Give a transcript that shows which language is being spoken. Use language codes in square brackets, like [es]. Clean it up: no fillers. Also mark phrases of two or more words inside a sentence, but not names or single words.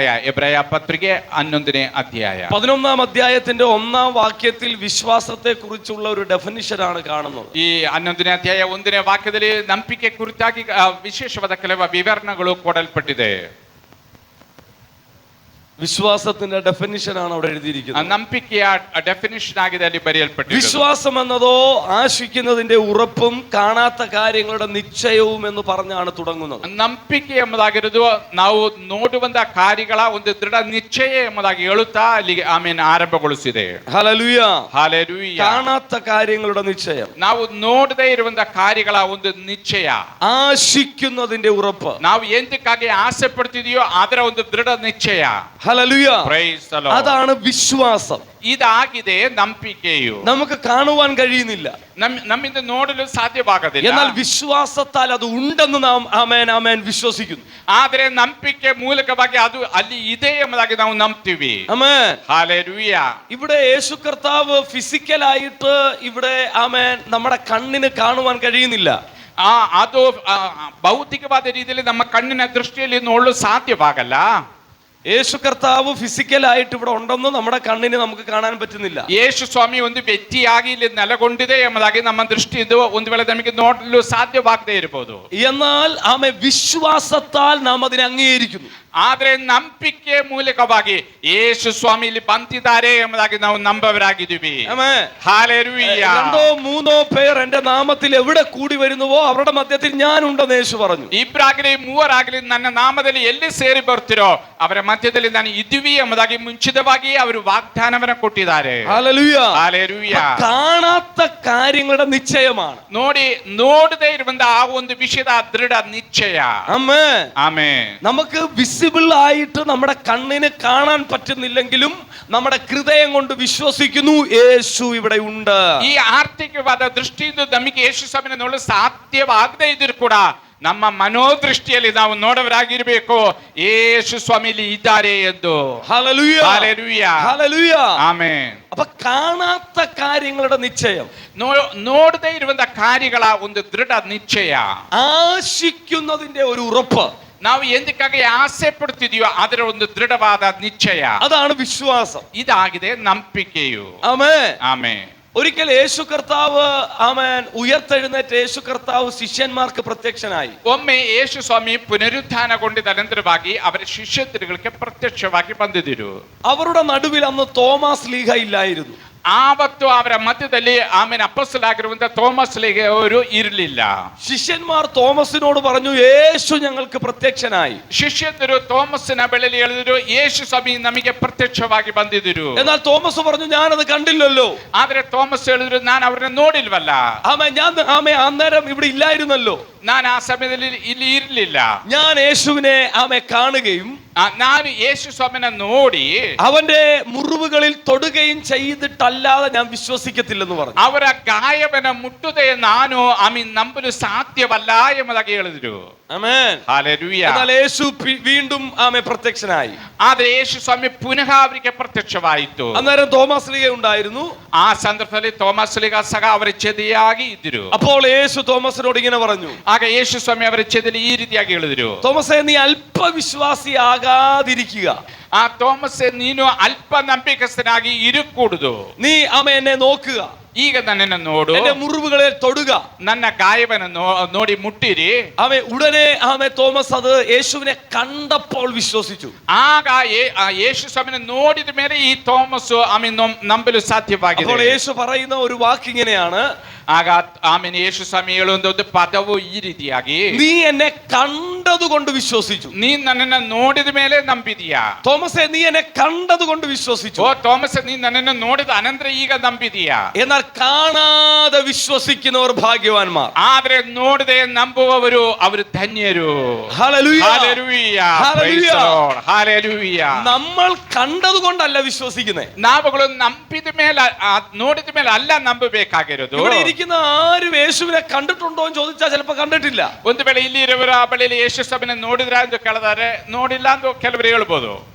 [kn] ಎಬ್ರಾಯ ಪತ್ರಿಕೆ 11ನೇ ಅಧ್ಯಾಯ. [ml] 11-ാം അധ്യായത്തിന്റെ 1-ാം വാക്യത്തിൽ വിശ്വാസത്തെ കുറിച്ചുള്ള ഒരു ഡെഫിനിഷനാണ് കാണുന്നത്. [kn] ಈ 11ನೇ ಅಧ್ಯಾಯ 1ನೇ ವಾಕ್ಯದಲ್ಲಿ ನಂಬಿಕೆ ಕುರಿತಾಗಿ ವಿಶೇಷವಾದ ಕೆಲವು ವಿವರಣೆಗಳು ಕೊಡಲ್ಪಟ್ಟಿದೆ. [ml] വിശ്വാസത്തിന്റെ ഡെഫിനിഷനാണ് അവിടെ എഴുതിയിരിക്കുന്നത്. [kn] ನಂಬಿಕೆಯ ಡೆಫಿನಿಷನ್ ಆಗಿದೆ ಅಲ್ಲಿ ಬರೆಯಲ್ಪಟ್ಟಿದೆ. [ml] വിശ്വാസം എന്നതോ ആശിക്കുന്നതിന്റെ ഉറപ്പും കാണാത്ത കാര്യങ്ങളുടെ നിശ്ചയവും എന്ന് പറഞ്ഞാണ് തുടങ്ങുന്നത്. [kn] ನಂಬಿಕೆ ಎಂಬುದಾಗಿರೋದು ನಾವು ನೋಡುವಂತ ಕಾರ್ಯಗಳ ಒಂದು ದೃಢ ನಿಶ್ಚಯ ಎಂಬುದಾಗಿ ಹೇಳುತ್ತಾ ಅಲ್ಲಿಗೆ ಆಮೇಲೆ ಆರಂಭಗೊಳಿಸಿದೆ. [ml] ഹല്ലേലൂയ. [kn] ಹಾಲೆಲೂಯ. [ml] കാണാത്ത കാര്യങ്ങളുടെ നിശ്ചയം, [kn] ನಾವು ನೋಡದೇ ಇರುವಂತ ಕಾರ್ಯಗಳ ಒಂದು ನಿಶ್ಚಯ, [ml] ആശിക്കുന്നതിന്റെ ഉറപ്പ്, [kn] ನಾವು ಎಂದಕ್ಕಾಗಿ ಆಸೆ ಪಡ್ತಿದೆಯೋ ಅದರ ಒಂದು ದೃಢ ನಿಶ್ಚಯ. [ml] ഹല്ലേലൂയ. [en] Praise the Lord. [ml] അതാണ് വിശ്വാസം. [kn] ಇದಾಗಿದೆ ನಂಬಿಕೆಯು. [ml] നമുക്ക് കാണുവാൻ കഴിയുന്നില്ല, [kn] ನಮ್ಮಿಂದ ನೋಡಲು ಸಾಧ್ಯವಾಗದಿಲ್ಲ. [ml] എന്നാൽ വിശ്വാസത്താൽ അത് ഉണ്ടെന്ന് നാം ആമേൻ ആമേൻ വിശ്വസിക്കുന്നു. [kn] ಆದರೆ ನಂಬಿಕೆ ಮೂಲಕವಾಗಿ ಅದು ಅಲ್ಲಿ ಇದೆ ಎಂಬುದಾಗಿ ನಾವು ನಂಬ್ತೀವಿ. [ml] ആമേൻ. [kn] ಹಾಲೆಲೂಯ. [ml] ഇവിടെ യേശു കർത്താവ് ഫിസിക്കലായിട്ട് ഇവിടെ ആമേൻ നമ്മുടെ കണ്ണിന് കാണുവാൻ കഴിയുന്നില്ല. [kn] ಅದು ಭೌತಿಕವಾದ ರೀತಿಯಲ್ಲಿ ನಮ್ಮ ಕಣ್ಣಿನ ದೃಷ್ಟಿಯಲ್ಲಿ ನೋಡಲು ಸಾಧ್ಯವಾಗಲ್ಲ. [ml] യേശു കർത്താവ് ಫಿಸಿಕಲಾയിട്ട് ഇവിടെ ഉണ്ടെന്ന് നമ്മുടെ ಕಣ್ಣಿന് നമുക്ക് കാണാൻ പറ്റുന്നിಲ್ಲ. [kn] ಯೇಸು ಸ್ವಾಮಿ ಒಂದು ವ್ಯಕ್ತಿಯಾಗಿ ಇಲ್ಲಿ ನೆಲೆಗೊಂಡಿದೆ ಎಂಬುದಾಗಿ ನಮ್ಮ ದೃಷ್ಟಿಯಿಂದ ಒಂದು ವೇಳೆ ನಮಗೆ ನೋಡಲು ಸಾಧ್ಯವಾಗದೇ ಇರಬಹುದು. [ml] എന്നാൽ ആമേ വിശ്വാസത്താൽ നാം അതിനെ അംഗീകരിക്കുന്നു. [kn] ಆದ್ರೆ ನಂಬಿಕೆ ಮೂಲಕವಾಗಿ ಯೇಸು ಸ್ವಾಮಿ ಇಲ್ಲಿ ಬಂದಿದ್ದಾರೆ ಎಂಬುದಾಗಿ ನಾವು ನಂಬವರಾಗಿದ್ದೀವಿ. [ml] ആമേൻ. ഹല്ലേലൂയ. രണ്ടോ മൂന്നോ പേർ എന്റെ നാമത്തിൽ എവിടെ കൂടി വരുന്നുവോ അവരുടെ മധ്യത്തിൽ ഞാൻ ഉണ്ടെന്ന് യേശു പറഞ്ഞു. [kn] ಇಬ್ಬರಾಗಲಿ ಮೂವರಾಗಲಿ ನನ್ನ ನಾಮದಲ್ಲಿ ಎಲ್ಲಿ ಸೇರಿ ಬರ್ತಿರೋ ಅವರ ಮಧ್ಯದಲ್ಲಿ ನಾನು ಇದ್ದೀವಿ ಎಂಬುದಾಗಿ ಮುಂಚಿತವಾಗಿ ಅವರು ವಾಗ್ದಾನವನ್ನ ಕೊಟ್ಟಿದ್ದಾರೆ. [ml] ഹല്ലേലൂയ. [kn] ಹಲ್ಲೆಲೂಯ. [ml] കാണാത്ത കാര്യങ്ങളുടെ നിശ്ചയമാണ്. [kn] ನೋಡದೇ ಇರುವಂತ ಆ ಒಂದು ವಿಷಯದ ದೃಢ ನಿಶ್ಚಯ. [ml] ആമേൻ. [kn] ಆಮೆನ್. [ml] നമുക്ക് വിസിബിൾ ആയിട്ട് നമ്മുടെ കണ്ണിന് കാണാൻ പറ്റുന്നില്ലെങ്കിലും നമ്മുടെ ഹൃദയം കൊണ്ട് വിശ്വസിക്കുന്നു യേശു ഇവിടെ ഉണ്ട്. [kn] ಈ ಆರ್ಥಿಕವಾದ ದೃಷ್ಟಿಯಿಂದ ನಮಗೆ ಯೇಸು ಸ್ವಾಮಿನ ನೋಡಲು ಸಾಧ್ಯವಾಗದೇ ಇದ್ರೂ ಕೂಡ ನಮ್ಮ ಮನೋದೃಷ್ಟಿಯಲ್ಲಿ ನಾವು ನೋಡವರಾಗಿರಬೇಕು ಯೇಸು ಸ್ವಾಮಿ ಇಲ್ಲಿ ಇದ್ದಾರೆ ಎಂದು. [ml] ഹല്ലേലൂയ. ഹല്ലേലൂയ. ഹല്ലേലൂയ. [kn] ಆಮೆನ್. [ml] അപ്പൊ കാണാത്ത കാര്യങ്ങളുടെ നിശ്ചയം, [kn] ನೋಡದೇ ಇರುವಂತ ಕಾರ್ಯಗಳ ಒಂದು ದೃಢ ನಿಶ್ಚಯ, [ml] ആശിക്കുന്നതിന്റെ ഒരു ഉറപ്പ്, [kn] ನಾವು ಎಂದಕ್ಕಾಗಿ ಆಸೆ ಪಡ್ತಿದೀಯೋ ಅದರ ಒಂದು ದೃಢವಾದ ನಿಶ್ಚಯ, [ml] അതാണ് വിശ്വാസം. [kn] ಇದಾಗಿದೆ ನಂಬಿಕೆಯು. [ml] ആമേൻ. [kn] ಆಮೆನ್. [ml] ഒരിക്കൽ യേശു കർത്താവ് ആമേൻ ഉയർത്തെഴുന്നേറ്റ് യേശു കർത്താവ് ശിഷ്യന്മാർക്ക് പ്രത്യക്ഷനായി. [kn] ಒಮ್ಮೆ ಯೇಸು ಸ್ವಾಮಿ ಪುನರುತ್ಥಾನಗೊಂಡಿದ್ದ ನಂತರವಾಗಿ ಅವರ ಶಿಷ್ಯರಿಗೆ ಪ್ರತ್ಯಕ್ಷವಾಗಿ ಬಂದಿದ್ದರು. [ml] അവരുടെ നടുവിൽ അന്ന് തോമാസ് ലീഗ ഇല്ലായിരുന്നു. [kn] ಆವತ್ತು ಅವರ ಮಧ್ಯದಲ್ಲಿ ಆಮೇಲೆ ಅಪೊಸ್ತಲರಾಗಿರುವಂತ തോമസ് ലീഗ ಅವರು ಇರಲಿಲ್ಲ. [ml] ശിഷ്യന്മാർ തോമസിനോട് പറഞ്ഞു, യേശു ഞങ്ങൾക്ക് പ്രത്യക്ഷനായി. [kn] ಶಿಷ್ಯರು തോമസിನ ಬಳಿಯಲ್ಲಿ ಹೇಳಿದ್ರು, ಯೇಸು ಸ್ವಾಮಿ ನಮಗೆ ಪ್ರತ್ಯಕ್ಷವಾಗಿ ಬಂದಿದ್ದರು. [ml] എന്നാൽ തോമസ് പറഞ്ഞു, ഞാനത് കണ്ടില്ലല്ലോ. [kn] ಆದ್ರೆ തോമസ് ಹೇಳಿದ್ರು, ನಾನು ಅವರನ್ನ ನೋಡಿಲ್ವಲ್ಲ. [ml] ആമേ അന്നേരം ഇവിടെ ഇല്ലായിരുന്നല്ലോ. [kn] ನಾನು ಆ ಸಮಯದಲ್ಲಿ ಇಲ್ಲಿ ಇರಲಿಲ್ಲ. [ml] ഞാൻ യേശുവിനെ ആമേ കാണുകയും [kn] ನಾನು ಯೇಸು ಸ್ವಾಮಿನ ನೋಡಿ [ml] അവന്റെ മുറിവുകളിൽ തൊടുകയും ചെയ്തിട്ടല്ലാതെ ഞാൻ വിശ്വസിക്കത്തില്ലെന്ന് പറഞ്ഞു. [kn] ಅವರ ಗಾಯವನ್ನ ಮುಟ್ಟುದೇ ನಾನು ನಂಬಲು ಸಾಧ್ಯವಲ್ಲ ಎಂಬುದಾಗಿ ಹೇಳಿದ್ರು. [ml] ആമേൻ. ഹല്ലേലൂയ. എന്നാൽ യേശു വീണ്ടും ആമേ പ്രത്യക്ഷനായി. [kn] ಆದ್ರೆ ಯೇಸು ಸ್ವಾಮಿ ಪುನಃ ಅವರಿಗೆ ಪ್ರತ್ಯಕ್ಷವಾಯಿತು. [ml] അന്നേരം തോമസ് ലീഗ ഉണ്ടായിരുന്നു. [kn] ಆ ಸಂದರ್ಭದಲ್ಲಿ തോമസ് ಲೀಗ ಸಹ ಅವರ ಜೊತೆಯಾಗಿ ಇದ್ದರು. [ml] അപ്പോൾ യേശു തോമസിനോട് ഇങ്ങനെ പറഞ്ഞു. [kn] ಆಗ ಯೇಸು ಸ್ವಾಮಿ ಅವರ ಜೊತೆಯಲ್ಲಿ ಈ ರೀತಿಯಾಗಿ ಹೇಳಿದ್ರು, [ml] തോമസേ, നീ അല്പവിശ്വാസിയാകാതിരിക്കുക. [kn] ಆ തോമസ്, ನೀನು ಅಲ್ಪ ನಂಬಿಕಸ್ಥನಾಗಿ ಇರಕೂಡದು. [ml] നീ എന്നെ നോക്കുക, [kn] ಈಗ ನನ್ನನ್ನು ನೋಡು, [ml] എന്റെ മുറിവുകളെ തൊടുക, [kn] ನನ್ನ ಗಾಯವನ್ನು ನೋಡಿ ಮುಟ್ಟಿರಿ. [ml] ഉടനെ തോമസ് അത് യേശുവിനെ കണ്ടപ്പോൾ വിശ്വസിച്ചു. [kn] ಆಗ ಯೇಸು ಸ್ವಾಮಿನ ನೋಡಿದ ಮೇಲೆ ಈ തോമസ് ನಂಬಲು ಸಾಧ್ಯವಾಗಿದೆ. [ml] അപ്പോൾ യേശു പറയുന്ന ഒരു വാക്ക് ഇങ്ങനെയാണ്. [kn] ಆಗ ಯೇಸು ಸ್ವಾಮಿ ಹೇಳುವಂತ ಒಂದು ಪದವು ಈ ರೀತಿಯಾಗಿ, [ml] നീ എന്നെ കണ്ടതുകൊണ്ട് വിശ്വസിച്ചു. [kn] ನೀ ನನ್ನನ್ನು ನೋಡಿದ ಮೇಲೆ ನಂಬಿದೀಯಾ? [ml] തോമസേ, നീ എന്നെ കണ്ടതുകൊണ്ട് വിശ്വസിച്ചു. [kn] ಓ തോമಸ್, ನೀ ನನ್ನನ್ನು ನೋಡಿದ ಅನಂತರ ಈಗ ನಂಬಿದೀಯಾ? [ml] എന്നാൽ കാണാതെ വിശ്വസിക്കുന്നവർ ഭാഗ്യവാന്മാർ. [kn] ಆದ್ರೆ ನೋಡದೆ ನಂಬುವವರು ಅವರು ಧನ್ಯರು. [ml] ഹല്ലേലൂയ. ഹല്ലേലൂയ. ഹല്ലേലൂയ. ഹല്ലേലൂയ. നമ്മൾ കണ്ടതുകൊണ്ടല്ല വിശ്വസിക്കുന്നത്. [kn] ನಾವುಗಳು ನಂಬಿದ ಮೇಲೆ ನೋಡಿದ ಮೇಲೆ ಅಲ್ಲ ನಂಬಬೇಕಾಗಿರೋದು. [ml] ഇവിടെ ഇരിക്കുന്ന ആരും യേശുവിനെ കണ്ടിട്ടുണ്ടോ എന്ന് ചോദിച്ചാൽ ചിലപ്പോൾ കണ്ടിട്ടില്ല. [kn] ಒಂದು ವೇಳೆ ಇಲ್ಲಿ ಇರುವವರ ಬಳಿಯಲ್ಲಿ ಯೇಸು ಸ್ವಾಮಿನ ನೋಡಿದ್ರ ಅಂತ ಕೇಳಿದರೆ ನೋಡಿಲ್ಲ ಅಂತ ಕೆಲವರು ಹೇಳ್ಬೋದು.